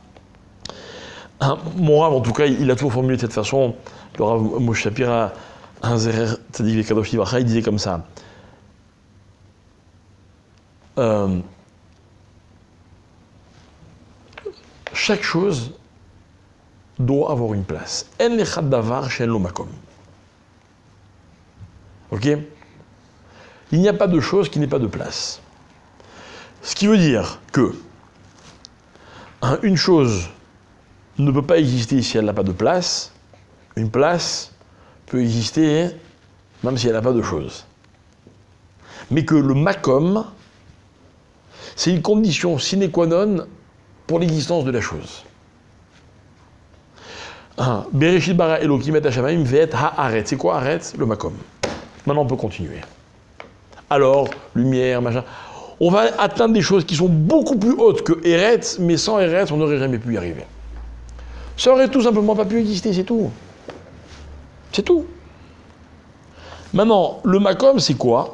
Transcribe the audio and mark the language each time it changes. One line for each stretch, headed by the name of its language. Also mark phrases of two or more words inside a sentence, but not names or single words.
French: Mon Rav, en tout cas, il a toujours formulé de cette façon. Le Rav Moshe Shapira, un
Hebrew: זכר צדיק וקדוש לברכה,
French: il disait comme ça. Chaque chose doit avoir une place.
Hebrew: אין לך דבר שאין לו מקום.
French: Ok? Il n'y a pas de chose qui n'ait pas de place. Ce qui veut dire que une chose ne peut pas exister si elle n'a pas de place. Une place peut exister même si elle n'a pas de chose. Mais que le makom, c'est une condition sine qua non pour l'existence de la chose.
Hebrew: בראשית ברא אלוקים את השמים ואת הארץ.
French: C'est quoi aretz? Le makom. Maintenant on peut continuer. Alors, lumière, machin. On va atteindre des choses qui sont beaucoup plus hautes que Eretz, mais sans Eretz, on n'aurait jamais pu y arriver. Ça aurait tout simplement pas pu exister, c'est tout. C'est tout. Maintenant, le makom, c'est quoi?